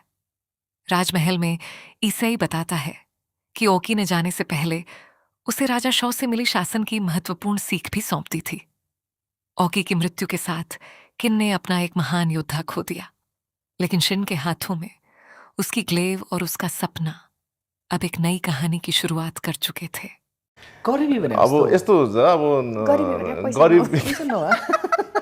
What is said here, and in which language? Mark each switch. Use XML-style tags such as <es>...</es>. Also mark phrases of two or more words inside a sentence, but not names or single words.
<hi>राजमहल में ईसाई बताता है कि ओकी ने जाने से पहले उसे राजा शॉ से मिली शासन की महत्वपूर्ण सीख भी सौंप दी थी। ओकी की मृत्यु के साथ किन ने अपना एक महान योद्धा खो दिया, लेकिन शिन के हाथों में उसकी ग्लेव और उसका सपना अब एक नई कहानी की शुरुआत कर चुके थे।</hi> <ne>गरिबी भने अब कस्तो हो? यस्तो हुन्छ अब गरिबी भने पैसा गरिब नहोस्, पैसा नभए</ne>